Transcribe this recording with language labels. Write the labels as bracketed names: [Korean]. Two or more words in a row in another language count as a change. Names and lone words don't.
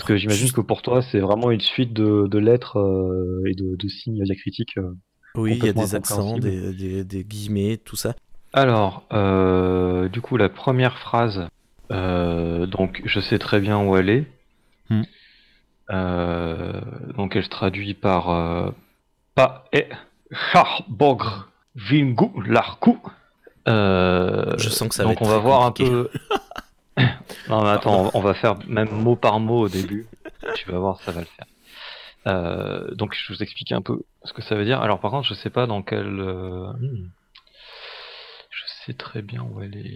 [French] parce que j'imagine que pour toi, c'est vraiment une suite de lettres et de signes diacritiques. Oui, il y a des accents, incompréhensibles. des guillemets, tout ça. Alors, du coup, la première phrase, donc je sais très bien où elle est. Donc elle se traduit par Pa e charbogr vingu larku. Je sens que ça va être donc on va très voir compliqué. un peu. Non mais attends, on va faire même mot par mot au début. Tu vas voir, ça va le faire. Donc je vous explique un peu ce que ça veut dire. Alors par contre, je sais pas dans quel. Je sais très bien où elle est.